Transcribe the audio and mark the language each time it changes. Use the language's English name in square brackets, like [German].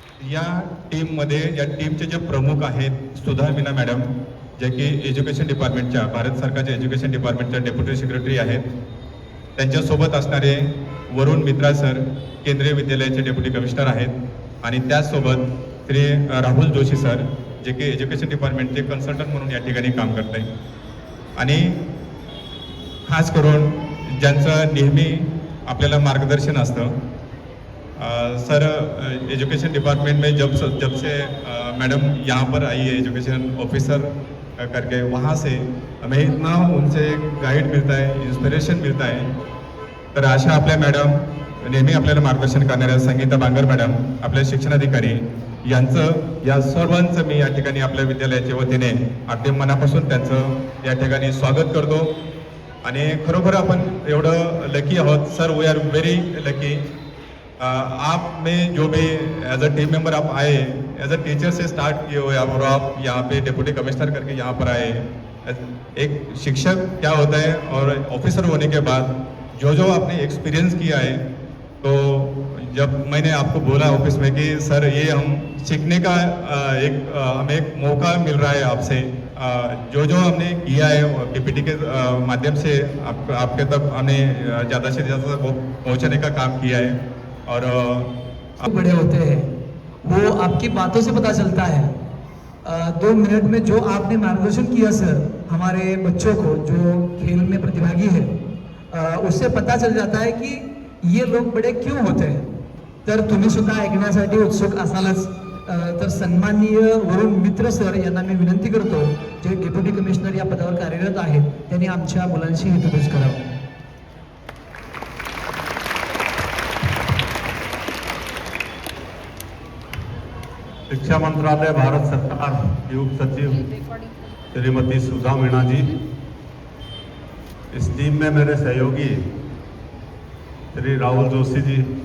[Marathi] या टीमचे जे प्रमुख आहेत सुधा मीना मॅडम, जे की एज्युकेशन डिपार्टमेंटच्या, भारत सरकारच्या एज्युकेशन डिपार्टमेंटच्या डेप्युटी सेक्रेटरी आहेत. त्यांच्यासोबत असणारे वरुण मित्रा सर, केंद्रीय विद्यालयाचे डेप्युटी कमिशनर आहेत. आणि त्याचसोबत श्री राहुल जोशी सर, जे की एज्युकेशन डिपार्टमेंटचे कन्सल्टंट म्हणून या ठिकाणी काम करत आहे. आणि खास करून ज्यांचं नेहमी आपल्याला मार्गदर्शन असतं, [Hindi] सर एजुकेशन डिपार्टमेंट में जब से मैडम यहाँ पर आई है एजुकेशन ऑफिसर करके, वहाँ से हमें इतना उनसे गाइड मिलता है, इंस्पिरेशन मिलता है. [Marathi] तर अशा आपल्या मॅडम नेहमी आपल्याला मार्गदर्शन करणाऱ्या संगीता बांगर मॅडम, आपले शिक्षणाधिकारी यांचं या सर्वांचं मी या ठिकाणी आपल्या विद्यालयाच्या वतीने अगदी मनापासून त्यांचं या ठिकाणी स्वागत करतो. आणि खरोखर आपण एवढं लकी आहोत sir, [English] We are very lucky. [Hindi] आप में जो भी एज अ टीम मेंबर आप आए, एज अ टीचर से स्टार्ट किए हुए और आप यहाँ पे डिप्टी कमिश्नर करके यहाँ पर आए. एक शिक्षक क्या होता है और ऑफिसर होने के बाद जो आपने एक्सपीरियंस किया है, तो जब मैंने आपको बोला ऑफिस में कि सर ये हम सीखने का हमें एक मौका मिल रहा है आपसे, जो हमने किया है PPT के माध्यम से आपके तक हमने ज़्यादा से ज़्यादा पहुँचाने का काम किया है. और बड़े होते हैं वो आपकी बातों से पता चलता है. 2 मिनट में जो आपने मार्गदर्शन किया सर हमारे बच्चों को जो खेल में प्रतिभागी है, उससे पता चल जाता है कि ये लोग बड़े क्यों होते हैं. [Marathi] तर तुम्ही सुद्धा ऐकण्यासाठी उत्सुक असालच. तर सन्माननीय वरुण मित्र सर यांना मी विनंती करतो, जे डेप्युटी कमिशनर या पदावर कार्यरत आहेत, त्यांनी आमच्या मुलांशी हितगुज करावं. [Hindi] शिक्षा मंत्रालय भारत सरकार की उप सचिव श्रीमती सुधा मीणा जी, इस टीम में मेरे सहयोगी श्री राहुल जोशी जी,